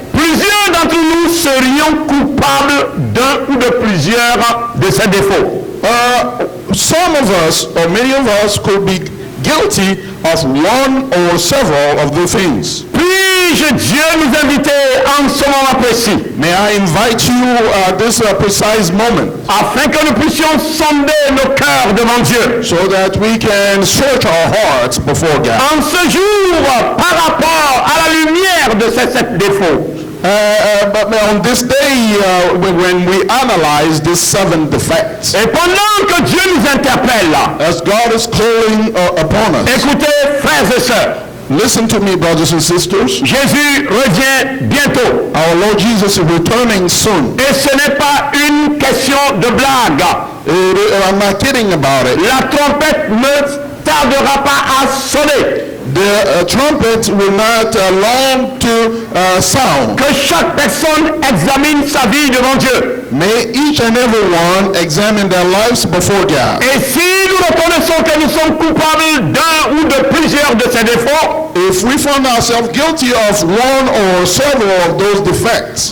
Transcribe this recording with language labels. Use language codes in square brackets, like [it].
[fr] plusieurs d'entre nous serions coupables d'un ou de plusieurs de ces défauts. [en] Some of us, or many of us, could be guilty of one or several of the things. [fr] Puis-je Dieu nous inviter en ce moment précis, [en] may I invite you this precise moment, [fr] afin que nous puissions sonder nos cœurs devant Dieu, [en] so that we can search our hearts before God. [fr] En ce jour, par rapport à la lumière de ces 7 défauts, [en] but on this day, when we analyze these 7 defects, [fr] et pendant que Dieu nous interpelle, [en] as God is calling upon us, [fr] écoutez, frères et sœurs, [en] listen to me, brothers and sisters. [fr] Jésus revient bientôt. [en] Our Lord Jesus is returning soon. [fr] Et ce n'est pas une question de blague. [en] I'm not kidding about it. [fr] La trompette ne tardera pas à sonner. [en] The trumpet will not long to sound. [fr] Que chaque personne examine sa vie devant Dieu. [en] May each and every one examine their lives before God. [fr] Et si nous reconnaissons que nous sommes coupables d'un ou de plusieurs de ces défauts, [en] If we find ourselves guilty of one or several of those defects,